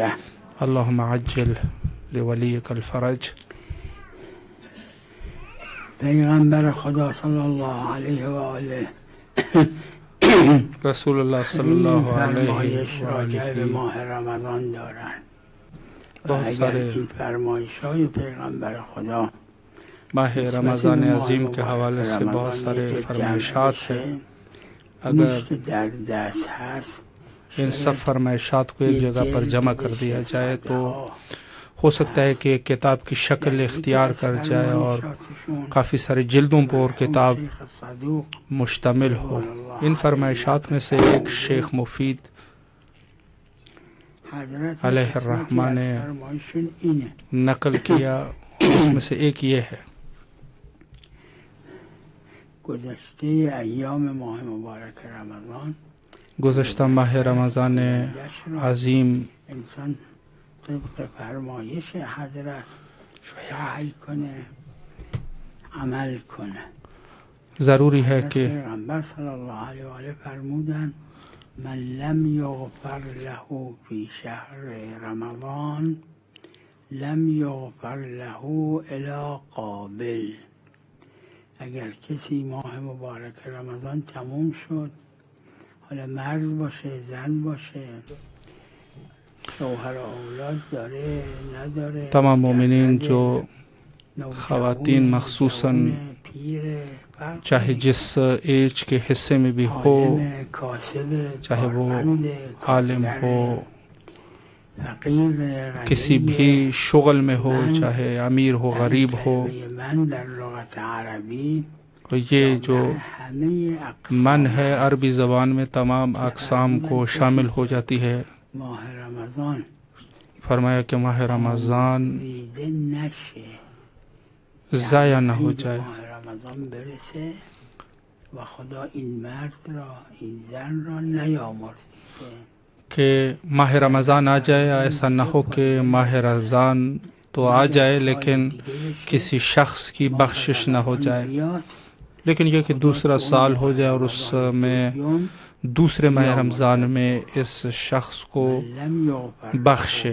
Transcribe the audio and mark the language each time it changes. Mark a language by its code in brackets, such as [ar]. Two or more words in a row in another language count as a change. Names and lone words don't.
[ar] اللہم عجل لولیک الفرج. [fa] پیغمبر خدا [ar] صلی اللہ علیہ وآلہ رسول اللہ صلی اللہ علیہ وآلہ [fa] ماہ رمضان دارن. [ur] بہت سارے [fa] فرمایش‌های پیغمبر خدا [ur] ماہ رمضان عظیم کے حوالے سے بہت سارے فرمائشات ہیں. [fa] اگر در دست هست [ur] ان سب فرمائشات کو ایک جگہ پر جمع کر دیا جائے تو ہو سکتا ہے کہ ایک کتاب کی شکل اختیار کر جائے اور کافی سارے جلدوں پر کتاب مشتمل ہو. ان فرمائشات میں سے ایک شیخ مفید علیہ الرحمہ نے نقل کیا، اس میں سے ایک یہ ہے: [fa] گذشته ایام ماه مبارک رمضان [ur] گزشتہ ماہ رمضان عظیم [fa] انسان طبق فرمایش حضرت سعی کنه عمل کنه. [ur] ضروری ہے کہ [fa] پیغمبر صلی اللہ علیہ وآلہ فرمودن [ar] من لم یغفر له فی شهر رمضان لم یغفر له الی قابل. [fa] اگر کسی ماه مبارک رمضان تموم شد، حالا مرد باشه زن باشه، شوهر و اولاد داره نداره، [ur] تمام مومنین جو خواتین مخصوصاً چاہے جس ایج کے حصے میں بھی ہو، چاہے وہ عالم ہو، کسی بھی شغل میں ہو، چاہے امیر ہو غریب ہو، یہ جو من ہے عربی زبان میں تمام اقسام کو شامل ہو جاتی ہے. فرمایا کہ ماہ رمضان ضائع نہ ہو جائے، [fa] و خدا این مرد را این زن را نیامرزیده [ur] کہ ماہ رمضان آ جائے، ایسا نہ ہو کہ ماہ رمضان تو آ جائے لیکن کسی شخص کی بخشش نہ ہو جائے، لیکن یہ کہ دوسرا سال ہو جائے اور اس میں دوسرے ماہ رمضان میں اس شخص کو بخشے.